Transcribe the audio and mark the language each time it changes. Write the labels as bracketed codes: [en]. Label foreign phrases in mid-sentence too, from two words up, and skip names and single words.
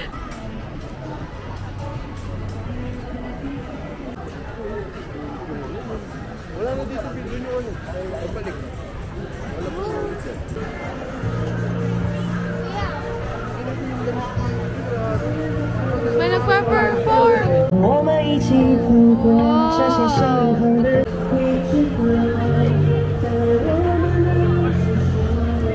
[tl] Wala na dito video nyo, ano? Ay, balik. Wala pa sa ulit yan. May nagpa-perform! [zh] 我们一起走过这些伤口的回忆和爱，在我们的